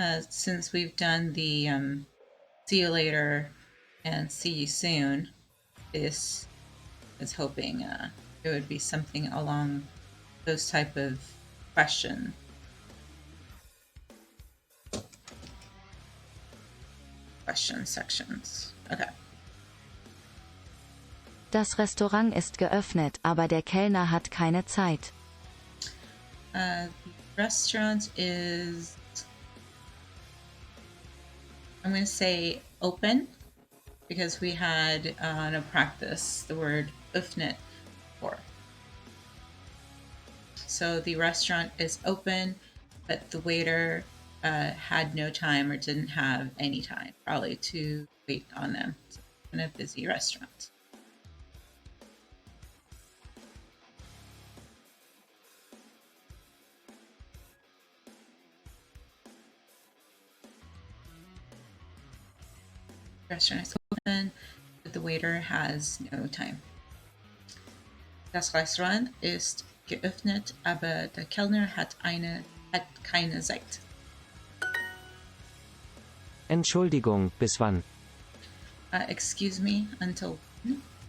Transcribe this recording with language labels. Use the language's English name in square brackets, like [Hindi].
[English] Since we've done the see you later and see you soon, this is hoping it would be something along those type of question sections. Okay. [German] Das Restaurant ist geöffnet, aber der Kellner hat keine Zeit. [English] The restaurant is, I'm going to say open, because we had on a practice the word öffnet before. So the restaurant is open, but the waiter had no time or didn't have any time, probably, to wait on them. So it's been a busy restaurant. The restaurant is open, but the waiter has no time. [German] Das Restaurant ist geöffnet, aber der Kellner hat keine Zeit. Entschuldigung, bis wann? [English] Excuse me, until when?